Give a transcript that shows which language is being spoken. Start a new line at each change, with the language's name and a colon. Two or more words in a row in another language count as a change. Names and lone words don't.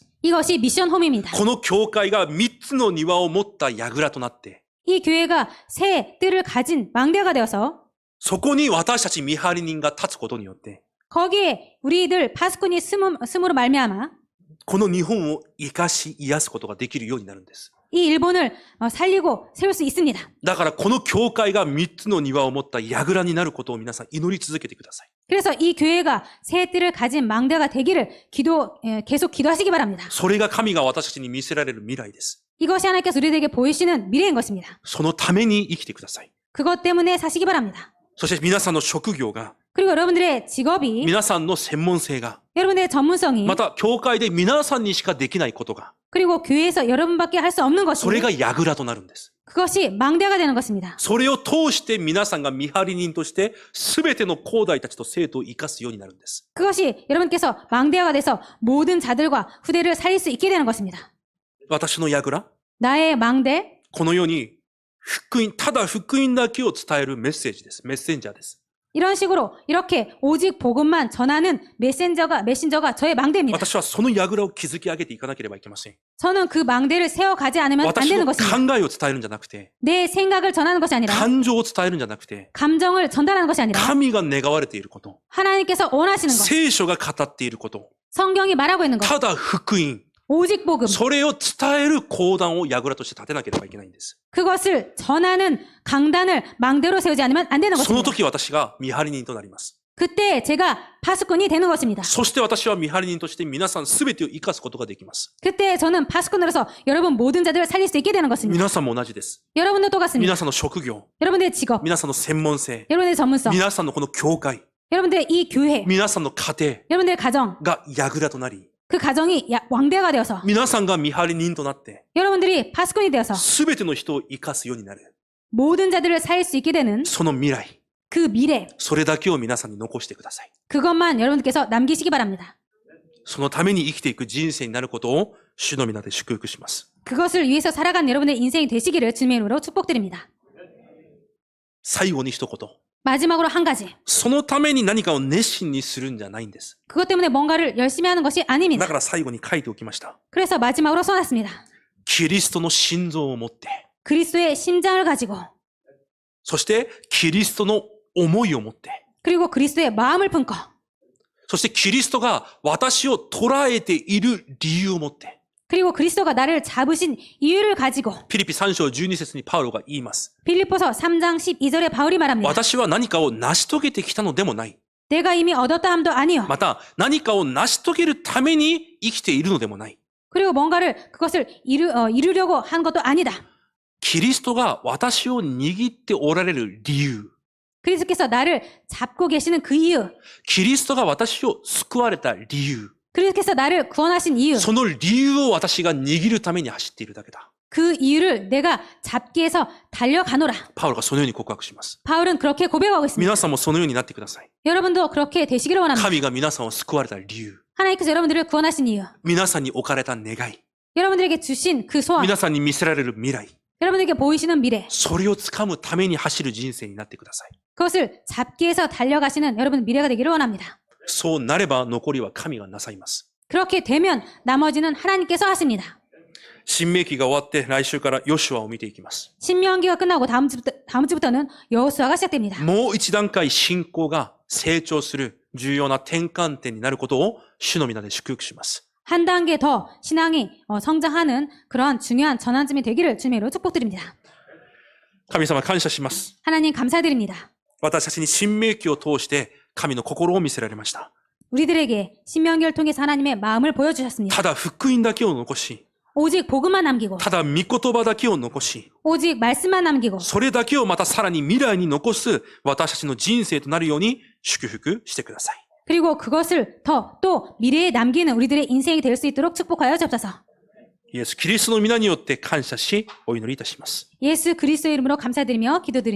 Korean: 이것이 미션 홈입니다.
Japanese: この教会が3つの庭を持った櫓となって、
Korean: 이 교회가 새 뜰을 가진 망대가 되어서
Japanese: そこに私たち見張り人が立つことによって、
Korean: 거기에 우리들 파수꾼이 숨으로 말미암아
Japanese: この日本を生かし癒すことができるようになるんです。
Korean: 이 일본을 살리고 세울 수 있습니다.
Japanese: だからこの教会が3つの庭を持った櫓になることを皆さん祈り続けてください。
Korean: 그래서 이 교회가 새 뜰을 가진 망대가 되기를 계속 기도하시기 바랍니다.
Japanese: それが神が私たちに見せられる未来です。
Korean: 이것이 하나님께서 우리들에게 보이시는 미래인 것입니다.
Japanese: そのために生きてください。
Korean: 그것 때문에 사시기 바랍니다.
Japanese: そして皆さんの職業が、
Korean: 그리고 여러분들의 직업이
Japanese: 皆さんの専門性が、
Korean: 여러분들의 전문성이
Japanese: また教会で皆さんにしかできないことが、
Korean: 그리고 교회에서 여러분밖에 할 수 없는 것이
Japanese: それが櫓となるんです。
Korean: 그것이 망대가 되는 것입니다.
Japanese: それを通して皆さんが見張り人として全ての兄弟たちと生徒を生かすようになるんです。
Korean: 그것이 여러분께서 망대가 돼서 모든 자들과 후대를 살릴 수 있게 되는 것입니다.
Japanese: 私の櫓、
Korean: 나의 망대,
Japanese: このように福音、ただ福音だけを伝えるメッセージです。メッセンジャーです。
Korean: 이런 식으로 이렇게 오직 복음만 전하는 메신저가 저의 망대입니다.
Japanese: 私はその櫓を築き上げていかなければいけません。
Korean: 저는 그 망대를 세워가지 않으면 안
Japanese: 私
Korean: 되는
Japanese: の
Korean: 것입니다.
Japanese: 考えを伝えるんじゃなくて、
Korean: 내 생각을 전하는 것이 아니라
Japanese: 感情を伝えるんじゃなくて、
Korean: 감정을 전달하는 것이 아니라
Japanese: 神が願われていること、
Korean: 하나님께서 원하시는 것,
Japanese: 聖書が語っていること、
Korean: 성경이 말하고 있는 것,
Japanese: ただ福音、
Korean: 오직 복음,
Japanese: それを伝える講談を櫓として立てなければいけないんです。
Korean: 그것을 전하는 강단을 망대로 세우지 않으면 안 되는
Japanese: その
Korean: 것입니다.
Japanese: 時私が見張り人となります。
Korean: 그때 제가 파수꾼이 되는 것입니다.
Japanese: そして私は見張り人として皆さん全てを生かすことができます。
Korean: 그때 저는 파수꾼으로서 여러분 모든 자들을 살릴 수 있게 되는 것입니다.
Japanese: 皆さんも同じです。
Korean: 여러분도 똑같습니다.
Japanese: 皆さんの職業、
Korean: 여러분들의 직업,
Japanese: 皆さんの専門性、
Korean: 여러분들의 전문성,
Japanese: 皆さんのこの教会、
Korean: 여러분들의 이 교회,
Japanese: 皆さんの家庭
Korean: 여러분들의 가정,
Japanese: が櫓となり、
Korean: 그 가정이 왕대가 되어서
Japanese: 皆さんが見張り人となって、
Korean: 여러분들이 파수꾼이 되어서
Japanese: 全ての人を生かすようになる。
Korean: 모든 자들을 살릴 수 있게 되는
Japanese: その未来、
Korean: 그 미래,
Japanese: それだけを皆さんに残してください。
Korean: 그것만 여러분들께서 남기시기 바랍니다.
Japanese: そのために生きていく人生になることを主の皆で祝福します。
Korean: 그것을 위해서 살아간 여러분의 인생이 되시기를 주님의 이름으로 축복드립니다.
Japanese: 最後に一言。
Korean: 마지막으로 한 가지.
Japanese: そのために何かを熱心にするんじゃないんです。
Korean: 그것 때문에 뭔가를 열심히 하는 것이
Japanese: だ
Korean: 아닙니다.
Japanese: から最後に書いておきました。
Korean: 그래서 마지막으로 써놨습니다.
Japanese: キリストの心臓を持って、
Korean: 그리스도의 심장을 가지고
Japanese: そしてキリストの思いを持って、
Korean: 그리고 그리스도의 마음을 품고
Japanese: そしてキリストが私を捉えている理由を持って、
Korean: 그리고 그리스도가 나를 잡으신 이유를 가지고
Japanese: ピリピ3章12節にパウロが言います。
Korean: 빌립보서 3장 12절에 바울이 말합니다.
Japanese: 私は何かを成し遂げてきたのでもない。
Korean: 내가 이미 얻었다 함도 아니요.
Japanese: また何かを成し遂げるために生きているのでもない。
Korean: 그리고 뭔가를 그것을 이루려고 한 것도 아니다.
Japanese: キリストが私を握っておられる理由。
Korean: 그리스도께서 나를 잡고 계시는 그 이유.
Japanese: キリストが私を救われた理由。
Korean: 그리스도께서 나를 구원하신 이유.
Japanese: その理由を私が握るために走っているだけだ。
Korean: 그 이유를 내가 잡기 위해서 달려가노라.
Japanese: パウロがそのように告白します。
Korean: 바울은 그렇게 고백하고 있습니다.
Japanese: 皆さんもそのようになってください。
Korean: 여러분도 그렇게 되시기를 원합니다.
Japanese: 神が皆さんを救われた理由。
Korean: 하나님께서 여러분들을 구원하신 이유.
Japanese: 皆さんに置かれた願い。
Korean: 여러분들에게 주신 그 소원.
Japanese: 皆さんに見せられる未来。
Korean: 여러분에게 보이시는 미래.
Japanese: それを掴むために走る人生になってください。
Korean: 그것을 잡기 위해서 달려가시는 여러분 미래가 되기를 원합니다.
Japanese: そうなれば残りは神がなさいます。
Korean: 그렇게 되면 나머지는 하나님께서 하십니다.
Japanese: 新明記が終わって来週からヨシュアを見ていきます。
Korean: 신명기가 끝나고 다음 주부터는 여호수아가 시작됩니다.
Japanese: もう一段階信仰が成長する重要な転換点になることを主の皆で祝福します。
Korean: 한 단계 더 신앙이 성장하는 그런 중요한 전환점이 되기를 주님으로 축복드립니다.
Japanese: 神様感謝します。
Korean: 하나님 감사드립니다.
Japanese: 私たちに新明記を通して神の心を見せられました。
Korean: 우리들에게 신명기를 통해서 하나님의 마음을 보여주셨습니다.
Japanese: ただ福音だけを残し、
Korean: 오직 복음만 남기고
Japanese: ただ御言葉だけを残し、
Korean: 오직 말씀만 남기고
Japanese: それだけをまたさらに未来に残す私たちの人生となるように祝福してください。
Korean: 그리고 그것을 더 또 미래에 남기는 우리들의 인생이 될 수 있도록 축복하여 주옵소서.
Japanese: イエス・キリストの皆によって感謝し、お祈りいたします。
Korean: 예수 그리스도의 이름으로 감사드리며 기도드립니다.